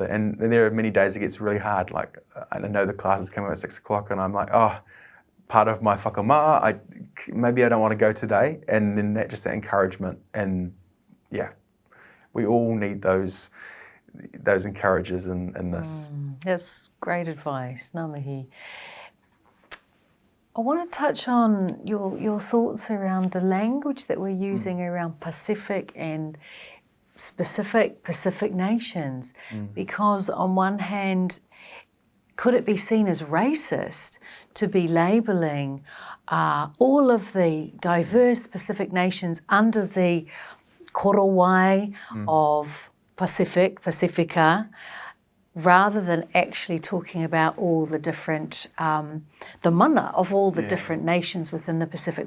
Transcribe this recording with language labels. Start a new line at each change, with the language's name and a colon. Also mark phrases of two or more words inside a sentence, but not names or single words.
English: And there are many days it gets really hard. Like, I know the class is coming at 6 o'clock and I'm like, part of my whakamaa, maybe I don't want to go today. And then that encouragement, and yeah, we all need those encouragers in this. That's great advice,
Māori: ngā mihi.
English: I want to touch on your thoughts around the language that we're using around Pacific and specific Pacific nations, because on one hand, could it be seen as racist to be labelling all of the diverse Pacific nations under the korowai of Pacific, Pacifica, rather than actually talking about all the different, the mana of all the different nations within the Pacific?